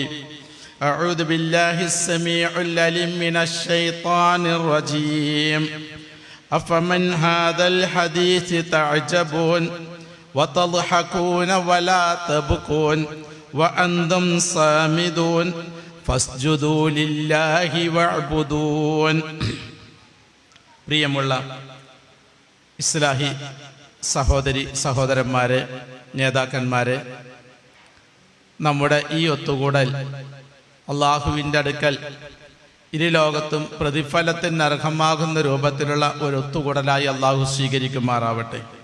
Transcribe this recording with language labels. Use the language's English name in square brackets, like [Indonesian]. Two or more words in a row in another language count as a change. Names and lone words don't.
[Arabic] أعوذ بالله السميع العليم من الشيطان الرجيم. أفمن هذا الحديث تعجبون وتضحكون ولا تبكون وأنتم صامدون فاسجدوا لله واعبدون. [Malayalam] പ്രിയമുള്ള ഇസ്ലാഹി സഹോദരി സഹോദരന്മാരെ, നേതാക്കന്മാരെ, നമ്മുടെ ഈ ഒത്തുകൂടൽ അള്ളാഹുവിൻ്റെ അടുക്കൽ ഇരു ലോകത്തും പ്രതിഫലത്തിന് അർഹമാകുന്ന രൂപത്തിലുള്ള ഒരു ഒത്തുകൂടലായി അള്ളാഹു സ്വീകരിക്കുമാറാവട്ടെ.